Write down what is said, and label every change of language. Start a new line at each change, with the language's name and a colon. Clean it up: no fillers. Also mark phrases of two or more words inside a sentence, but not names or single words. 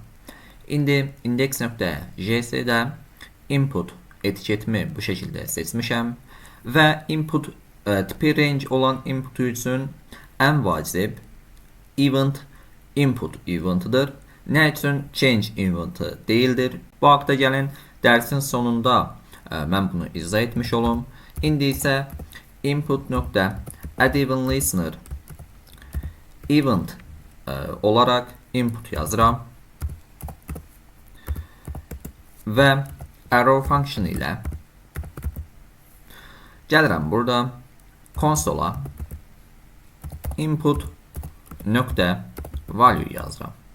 Azerbaijani: İndi index.js'də input etiketimi bu şəkildə seçmişəm və input tipi range olan input üçün ən vacib event input eventidir. Nə üçün
English: change eventi
Azerbaijani: deyildir? Bu haqda gəlin dərsin sonunda mən bunu izah etmiş olum. İndi isə
English: input.add even listener event
Azerbaijani: olaraq input yazıram və
English: arrow function
Azerbaijani: ilə gəlirəm burada konsola
English: input value
Azerbaijani: yazıram.